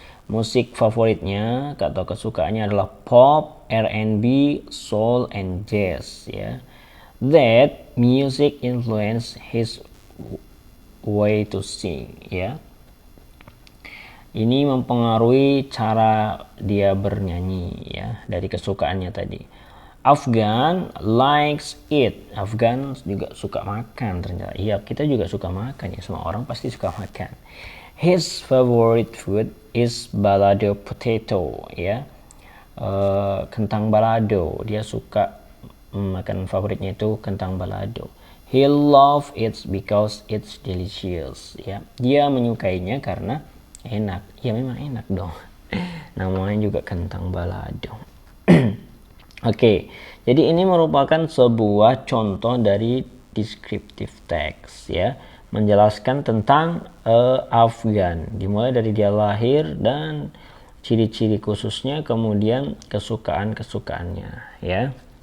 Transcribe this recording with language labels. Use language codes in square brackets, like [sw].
[id] Musik favoritnya atau kesukaannya adalah pop, R&B, soul, and jazz ya. [en] That music influence his way to sing ya. [id] Ini mempengaruhi cara dia bernyanyi ya, dari kesukaannya tadi. [en] Afgan likes it. [id] Afgan juga suka makan ternyata. Iya, kita juga suka makan ya. Semua orang pasti suka makan. [en] His favorite food is balado potato [id] ya. Kentang balado. Dia suka makan favoritnya itu kentang balado. [en] He love it because it's delicious ya. [id] Dia menyukainya karena enak. Ya memang enak dong. Namanya juga kentang balado. Oke, jadi ini merupakan sebuah contoh dari descriptive text ya, menjelaskan tentang Afgan, dimulai dari dia lahir dan ciri-ciri khususnya, kemudian kesukaannya ya.